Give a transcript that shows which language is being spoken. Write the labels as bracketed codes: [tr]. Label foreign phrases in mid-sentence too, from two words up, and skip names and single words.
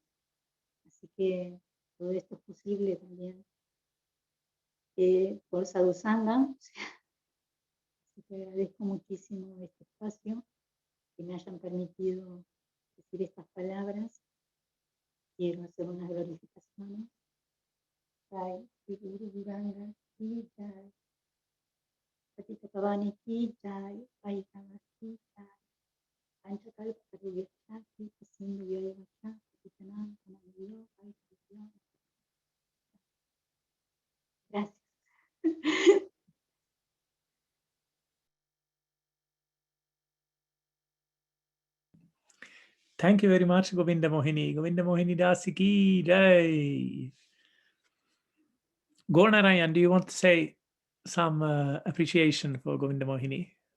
[es] Así que todo esto es posible también por Sadhusanga. Así que agradezco muchísimo este espacio, que me hayan permitido decir estas palabras. Quiero hacer unas glorificaciones. [sa] Jai, Sri Guru Guranga, Ki Jai, Patita Pavani Ki Jai, Vaishnava Ki Jai, Panchakalpa Pariyasya Ki Sindhu Vyayavasya, Patitanam Panaviyo, Vaishnava. [es] Gracias. [en] Thank you very much, Govinda Mohini. [sa] Govinda Mohini Dasi ki jai. [en] Gornarayan, do you want to say some appreciation for Govinda Mohini?